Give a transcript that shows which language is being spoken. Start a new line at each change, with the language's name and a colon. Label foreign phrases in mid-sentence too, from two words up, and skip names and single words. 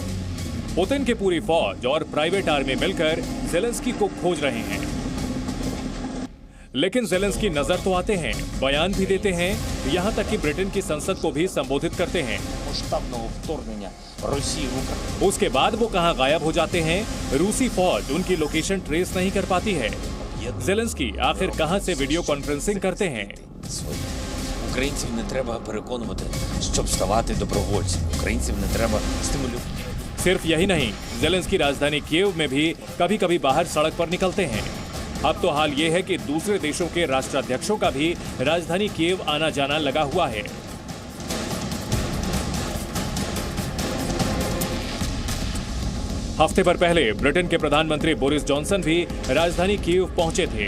Hindi: पुतिन की पूरी फौज और
English: private army
Hindi: मिलकर ज़ेलेंस्की को खोज रहे हैं, लेकिन ज़ेलेंस्की नजर तो आते हैं, बयान भी देते हैं, यहां तक कि ब्रिटेन की संसद को भी संबोधित करते हैं। उसके बाद वो कहां गायब हो जाते हैं, रूसी फौज उनकी
English: location trace
Hindi: नहीं कर पाती है। ज़ेलेंस्की आखिर कहां से
English: video conferencing
Hindi: करते हैं।
Ukrainian: Українців не треба переконувати, щоб ставати добровольцями. Українців не треба стимулювати.
Hindi: सिर्फ यही नहीं, ज़ेलेंस्की राजधानी कीव में भी कभी-कभी बाहर सड़क पर निकलते हैं। अब तो हाल ये है कि दूसरे देशों के राष्ट्राध्यक्षों का भी राजधानी कीव आना जाना लगा हुआ है। हफ्ते भर पहले ब्रिटेन के प्रधानमंत्री बोरिस जॉनसन भी राजधानी कीव पहुंचे थे।